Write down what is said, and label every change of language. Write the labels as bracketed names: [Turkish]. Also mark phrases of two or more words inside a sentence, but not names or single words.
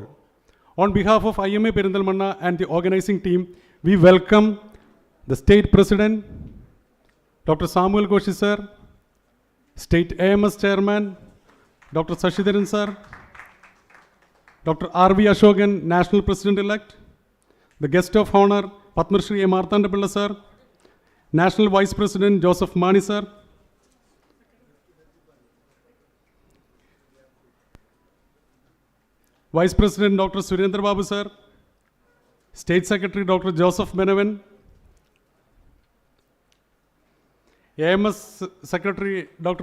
[English] On behalf of IMA Perinthalmanna and the organizing team, we welcome the State President, Dr. Samuel Koshi sir, State AMS Chairman, Dr. Shashidharan sir, Dr. R.V. Ashokan, National President-elect, the guest of honor, Padma Shri M. Marthandapilla sir, National Vice President Joseph Mani sir, Vice President Dr. Surendra Babu sir, State Secretary Dr. Joseph Benavan, AMS Secretary Dr.